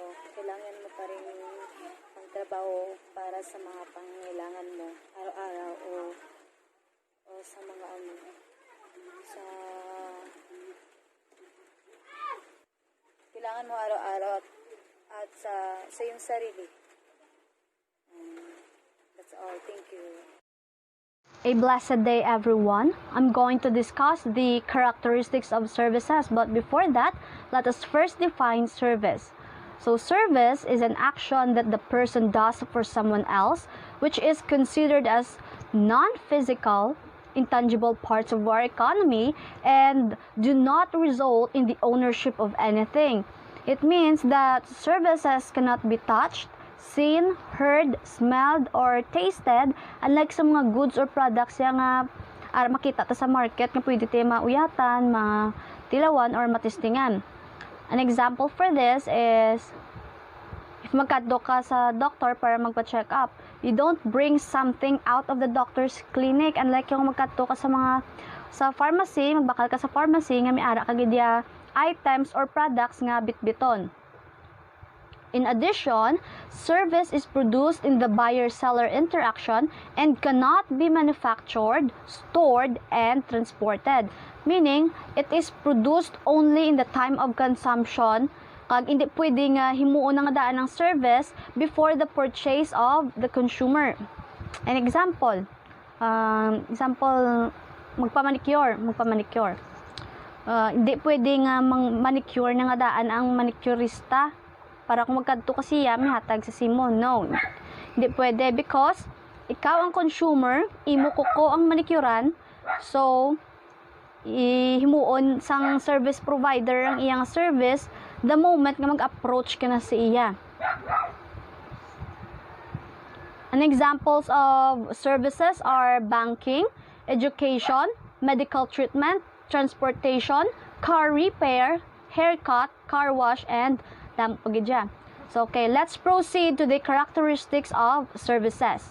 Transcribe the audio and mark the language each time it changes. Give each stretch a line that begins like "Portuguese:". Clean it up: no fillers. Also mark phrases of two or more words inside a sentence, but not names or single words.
Filipino: ang trabaho para sa mga pangangailangan mo araw-araw o sa mga sa kailangan mo araw-araw at sa iyong sarili.
English: That's all. Thank you. A blessed day, everyone. I'm going to discuss the characteristics of services, but before that, let us first define service. So, service is an action that the person does for someone else, which is considered as non-physical, intangible parts of our economy and do not result in the ownership of anything. It means that services cannot be touched, seen, heard, smelled, or tasted, unlike
Hiligaynon: sa mga
English: goods or products
Hiligaynon: yang makita ta sa market nga pwede tayo mauyatan, matilawan,
English: or matistingan. An example for this is, if
Hiligaynon: magkadto ka sa doctor para magpa-check up,
English: you don't bring something out of the doctor's clinic,
Hiligaynon: unlike yung magkadto ka sa pharmacy, magbakal ka sa pharmacy nga may ara ka gidya
English: items or products
Hiligaynon: nga bitbiton.
English: In addition, service is produced in the buyer-seller interaction and cannot be manufactured, stored, and transported. Meaning, it is produced only in the time of consumption,
Hiligaynon: kag hindi pwede nga himuon nga daan ng service
English: before the purchase of the consumer. An example,
Hiligaynon: magpamanicure. Hindi pwede nga manicure nga daan ang manicurista para kung magkadto kasi may hatag sa simon. No, hindi pwede because ikaw ang consumer, imo ko ang manicurean, so himuon sang
English: service provider
Hiligaynon: ang iyang service
English: the moment
Hiligaynon: nga mag-approach ka na sa iya.
English: An examples of services are banking, education, medical treatment, transportation, car repair, haircut, car wash, and so, okay, let's proceed to the characteristics of services.